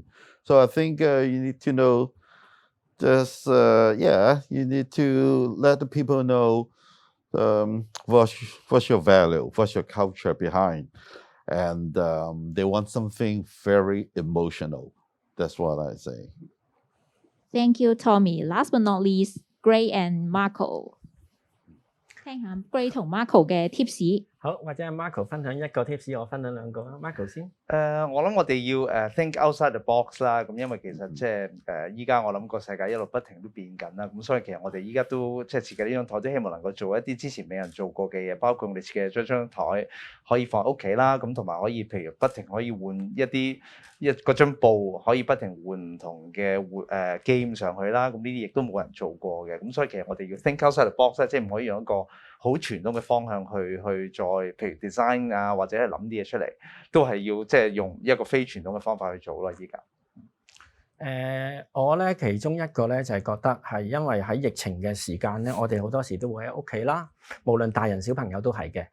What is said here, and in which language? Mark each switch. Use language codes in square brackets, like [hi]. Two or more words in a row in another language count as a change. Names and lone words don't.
[en] So I think you need to know. Just you need to let the people know what's your value, what's your culture behind, and they want something very emotional. That's what I say. Thank you, Tommy. Last but not least, Gray and Marco. [yue] 聽下 Gray 同 Marco 嘅 tips。好，或者 Marco 分享1個 tips，我分享2個啊。Marco 先。我諗我哋要 [en] think outside the box [yue] 啦。咁因為其實即係依家我諗個世界一路不停都變緊啦。咁所以其實我哋依家都即係設計呢張台，都希望能夠做一啲之前未人做過嘅嘢，包括我哋設計張台可以放喺屋企啦。咁同埋可以譬如不停可以換嗰張布，可以不停換唔同嘅game 上去啦。咁呢啲亦都冇人做過嘅。咁所以其實我哋要 [en] think outside the box [yue] 咧，即係唔可以用一個好傳統嘅方向去再譬如 design 啊，或者係諗啲嘢出嚟，都係要即係用一個非傳統嘅方法去做咯。依家我咧其中一個咧就係覺得係因為喺疫情嘅時間咧，我哋好多時都會喺屋企啦，無論大人小朋友都係嘅。